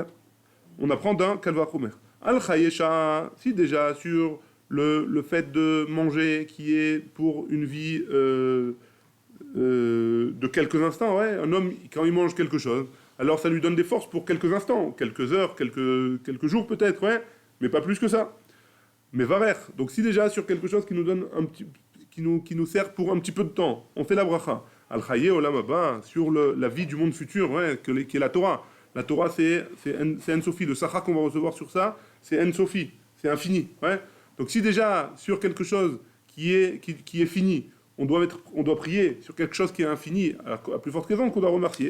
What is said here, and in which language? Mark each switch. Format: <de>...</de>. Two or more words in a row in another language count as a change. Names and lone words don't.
<fr>On apprend d'un</fr> <he>קל וחומר על חיי שעה,</he> <fr>si déjà sur le fait de manger qui est pour une vie de quelques instants, ouais, un homme, quand il mange quelque chose, alors ça lui donne des forces pour quelques instants, quelques heures, quelques jours peut-être, ouais, mais pas plus que ça. Mais varer. Donc si déjà sur quelque chose qui nous donne un petit, qui nous sert pour un petit peu de temps, on fait la bracha.</fr> <he>על חיי עולם הבא,</he> <fr>sur la vie du monde futur, ouais, qui est la Torah. La Torah, c'est</fr> <he>אין סוף.</he> <fr>Le Sachar qu'on va recevoir sur ça, c'est</fr> <he>אין סוף.</he> <fr>C'est infini. Ouais. Donc si déjà, sur quelque chose qui est fini, on doit prier sur quelque chose qui est infini, à plus forte raison qu'on doit remercier.</fr>